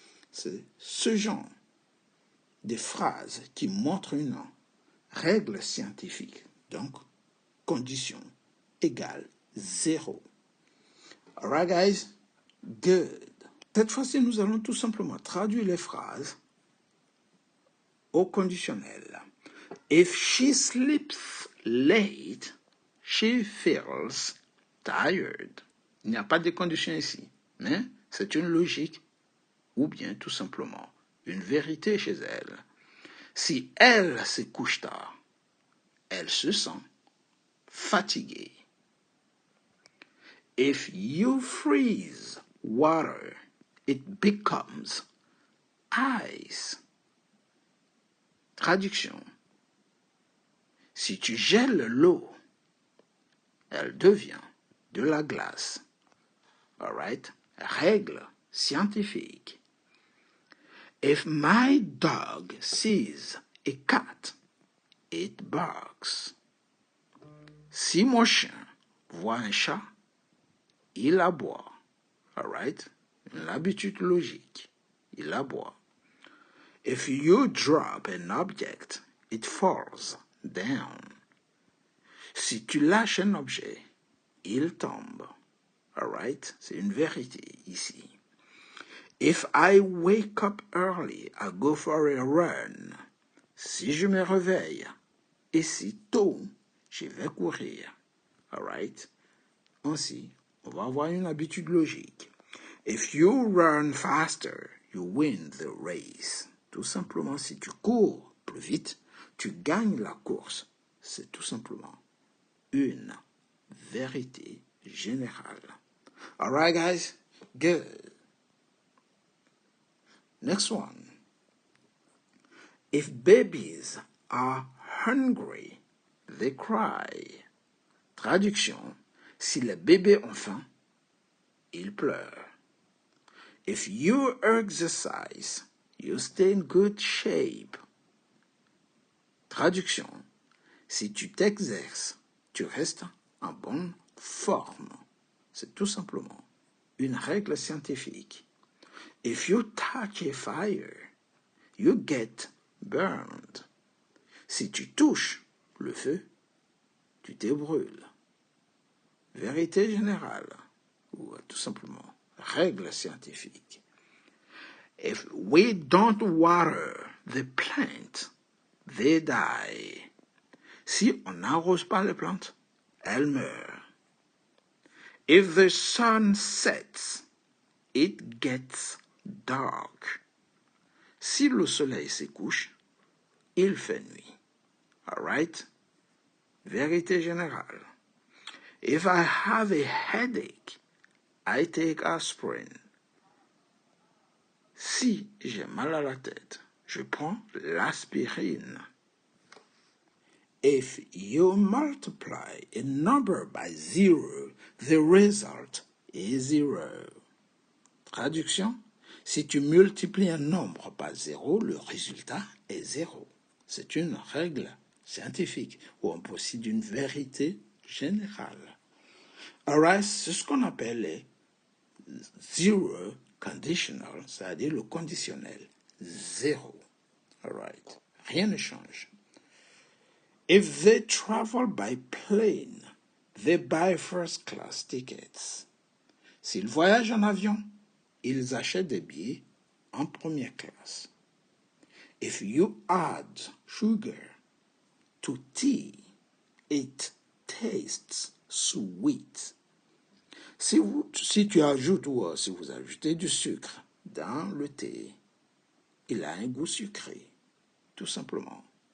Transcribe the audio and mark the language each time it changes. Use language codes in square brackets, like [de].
[fr] C'est ce genre de phrases qui montrent une règle scientifique. Donc, condition égale 0. [en] Alright, guys? Good. [fr] Cette fois-ci, nous allons tout simplement traduire les phrases au conditionnel. [en] If she sleeps late, she feels tired. [fr] Il n'y a pas de condition ici, mais c'est une logique ou bien tout simplement une vérité chez elle. Si elle se couche tard, elle se sent fatiguée. [en] If you freeze water, it becomes ice. [fr] Traduction. Si tu gèles l'eau, elle devient de la glace. [en] Alright? [fr] Règle scientifique. [en] If my dog sees a cat, it barks. [fr] Si mon chien voit un chat, il aboie. [en] Alright? [fr] L'habitude logique. Il aboie. [en] If you drop an object, it falls down. [fr] Si tu lâches un objet, il tombe. [en] Alright? [fr] C'est une vérité ici. [en] If I wake up early, I go for a run. [fr] Si je me réveille, et si tôt, je vais courir. [en] Alright? [fr] Ainsi, on va avoir une habitude logique. [en] If you run faster, you win the race. [fr] Tout simplement, si tu cours plus vite, tu gagnes la course. C'est tout simplement une vérité générale. [en] Alright, guys? Good. Next one. If babies are hungry, they cry. [fr] Traduction. Si les bébés ont faim, ils pleurent. [en] If you exercise, you stay in good shape. [fr] Traduction. Si tu t'exerces, tu restes en bonne forme. C'est tout simplement une règle scientifique. [en] If you touch a fire, you get burned. [fr] Si tu touches le feu, tu te brûles. Vérité générale, ou tout simplement règle scientifique. [en] If we don't water the plant, they die. [fr] Si on n'arrose pas les plantes, elles meurent. [en] If the sun sets, it gets dark. [fr] Si le soleil se couche, il fait nuit. [en] Alright? [fr] Vérité générale. [en] If I have a headache, I take aspirin. [fr] Si j'ai mal à la tête, je prends l'aspirine. [en] If you multiply a number by 0, the result is 0. [fr] Traduction. Si tu multiplies un nombre par 0, le résultat est 0. C'est une règle scientifique où on possède une vérité générale. [en] Alright, [fr] c'est ce qu'on appelle les zero conditional, c'est-à-dire le conditionnel. 0. [en] Alright, [fr] rien ne change. [en] If they travel by plane, they buy first class tickets. [fr] S'ils voyagent en avion, ils achètent des billets en première classe. [en] If you add sugar to tea, it tastes sweet. [fr] Si tu ajoutes ou si vous ajoutez du sucre dans le thé, il a un goût sucré, tout simplement.